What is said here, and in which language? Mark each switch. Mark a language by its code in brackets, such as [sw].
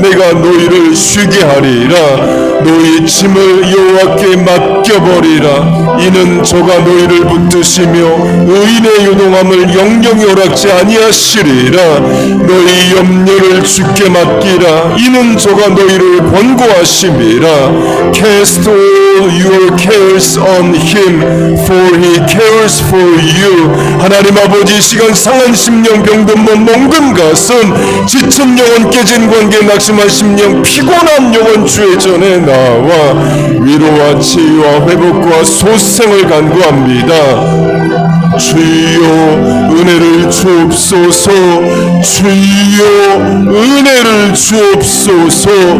[ko] 내가 너희를 쉬게 하리라. 너희 짐을 여호와께 맡겨버리라. 이는 저가 너희를 붙드시며 의인의 유동함을 영영이 허락지 아니하시리라. 너희 염려를 주께 맡기라. 이는 저가 너희를 권고하심이라. [en] Cast all your cares on him, for he cares for you. [ko] 하나님 아버지, 시간 상한 심령, 병든 몸, 멍든 가슴, 지친 영혼, 깨진 관계, 낙심한 심령, 피곤한 영혼 주의 전에 나와 위로와 치유와 회복과 소생을 간구합니다. 주여 은혜를 주옵소서. 주여 은혜를 주옵소서.